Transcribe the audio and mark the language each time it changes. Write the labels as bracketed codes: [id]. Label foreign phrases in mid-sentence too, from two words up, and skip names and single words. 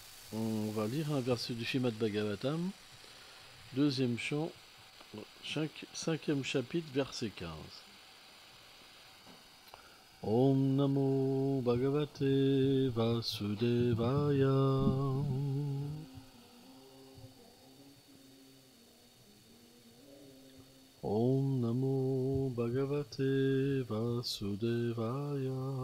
[fr] On va lire un verset du Srimad Bhagavatam, deuxième chant, cinquième chapitre, verset 15. [sa] ॐ नमो भगवते वासुदेवाय. ॐ नमो भगवते वासुदेवाय.